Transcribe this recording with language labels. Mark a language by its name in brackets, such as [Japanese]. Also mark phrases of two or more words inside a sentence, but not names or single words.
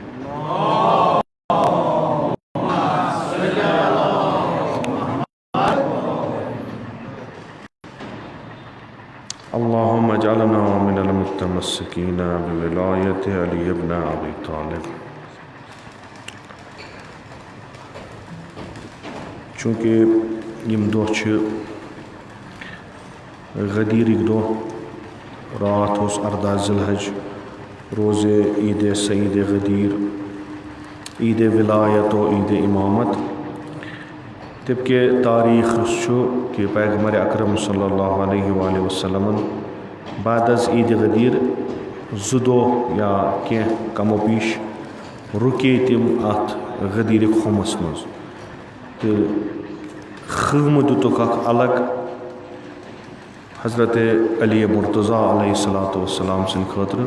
[Arabic] اللهم اجعلنا من المتمسكين بولاية علي بن أبي طالب. [Kashmiri] چونکہ یم دۄہ چھِ غدیٖرٕکۍ دۄہ راتھ اوس 14 ذی الحج روزے عید سعید غدیر عید ولایت و عید امامت تبکہ تاریخ چھُ کہ پیغمبر اکرم [Arabic] صلی اللہ علیہ وآلہ وسلم [Kashmiri] بعد از عید غدیر 2 دۄہ یا کینٛہہ کم و بیش رُکے تِم اتھ غدیٖرٕکۍ خومس منٛز تہٕ خۭمہٕ دِتُکھ اکھ الگ حضرت علی مرتضیٰ [Arabic] علیہ الصلوۃ والسلام [Kashmiri] سٕنٛدِ خٲطرٕ.